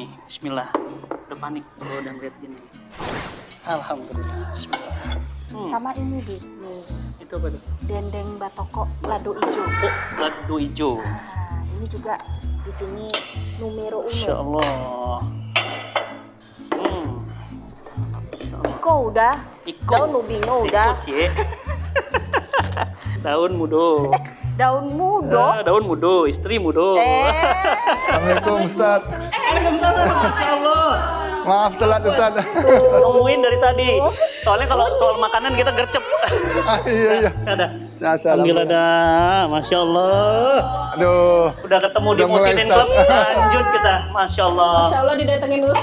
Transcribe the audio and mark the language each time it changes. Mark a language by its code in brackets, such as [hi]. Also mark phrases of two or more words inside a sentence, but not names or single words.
[id] Bismillah. Udah panik kalau udah ngeliat gini. Alhamdulillah. Bismillah. Sama ini, Bib. Nih, Itu apa tuh? [min] dendeng batoko lado ijo. [id] Oh, lado hijau. Nah, ini juga di sini numero Masya uno. Allah. [min] Iko udah. Iko. Daun ubino udah. Iko, Cie. Daun mudo. Daun mudo. Daun mudo, istri mudo. [id] Assalamualaikum Ustaz. [ar] Masya Allah. [id] Maaf telat Ustaz. Nungguin dari tadi. Soalnya kalau soal makanan kita gercep. Iya. Ada. Assalamualaikum. Alhamdulillah dah. [ar] Masya Allah. [id] Aduh. Udah ketemu di Udah mulai, Muhsinin Ustaz. Club. Lanjut kita. [ar] Masya Allah. Masya Allah [id] didatengin Ustaz.